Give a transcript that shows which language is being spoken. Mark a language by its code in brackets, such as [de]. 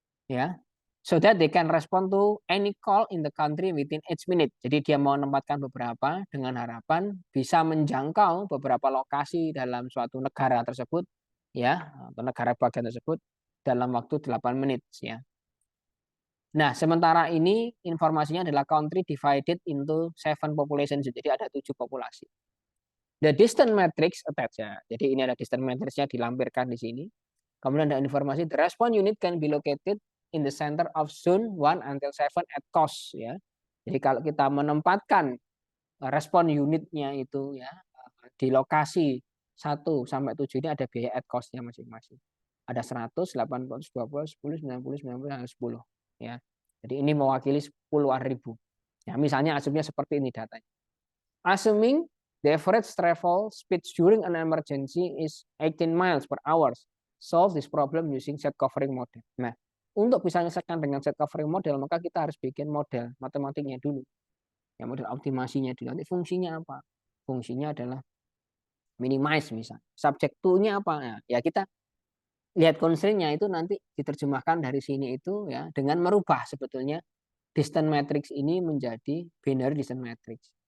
[en] Ya, so that they can respond to any call in the country within 8 minutes. [id] Jadi dia mau menempatkan beberapa dengan harapan bisa menjangkau beberapa lokasi dalam suatu negara tersebut ya atau negara bagian tersebut dalam waktu 8 menit ya. Nah, sementara ini informasinya adalah country divided into 7 population. Jadi ada 7 populasi. The distance matrix attached ya. Jadi ini ada distance matrixnya dilampirkan di sini. [en] Kemudian ada informasi the response unit can be located in the center of zone 1 until 7 at cost ya. [id] Jadi kalau kita menempatkan respon unitnya itu ya di lokasi 1 sampai 7 ini ada biaya at cost-nya masing-masing. Ada 100, 80, 20, 10, 90, 90, 10 ya. Jadi ini mewakili puluhan ribu. Ya, misalnya asumsinya seperti ini datanya. [en] Assuming the average travel speed during an emergency is 18 miles per hour. Solve this problem using set covering model. [id] Nah, untuk bisa menyelesaikan dengan set covering model, maka kita harus bikin model matematiknya dulu. Ya, model optimasinya dulu. Nanti fungsinya apa? Fungsinya adalah minimize misalnya. Subject to-nya apa? Nah, ya kita lihat constraint-nya itu nanti diterjemahkan dari sini itu ya dengan merubah sebetulnya distance matrix ini menjadi binary distance matrix.